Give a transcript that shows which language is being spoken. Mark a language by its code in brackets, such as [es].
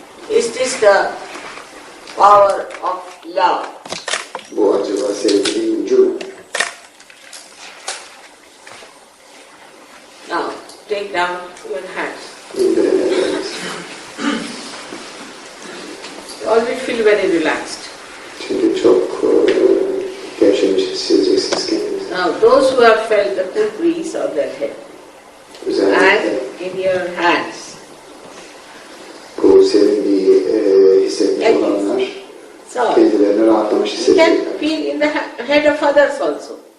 [en] Is this the power of love? [tr] Bu acaba sevginin gücü mü? [en] Now, take down your hands. [tr] İndirin ellerinizi. [en] You always feel very relaxed. [tr] Şimdi çok gevşemiş hissedeceksiniz kendinizi. [en] Now, those who have felt the cool breeze on their head and [tr] Özellikle [en] in your hands, [tr] bu serinliği hissetmiş olanlar kendilerini rahatlamış [en] you [tr] hissedecekler. [en] can feel in the head of others also.